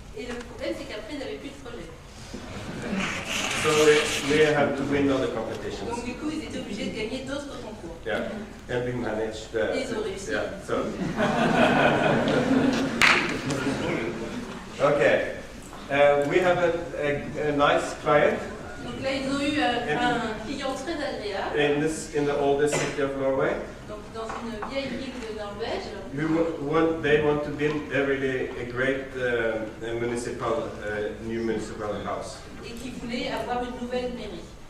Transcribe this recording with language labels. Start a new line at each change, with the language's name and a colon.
French: Et le problème c'est qu'après ils n'avaient plus de projet.
English: So we had to win other competitions.
French: Donc du coup ils étaient obligés de gagner d'autres concours.
English: Yeah, and we managed.
French: Ils ont réussi.
English: Yeah, so. Okay, we have a nice client.
French: Donc là ils ont eu un client très agréable.
English: In the oldest city of Norway.
French: Donc dans une vieille ville de Norvège.
English: They want to build a great new municipal house.
French: Et qui voulait avoir une nouvelle mairie.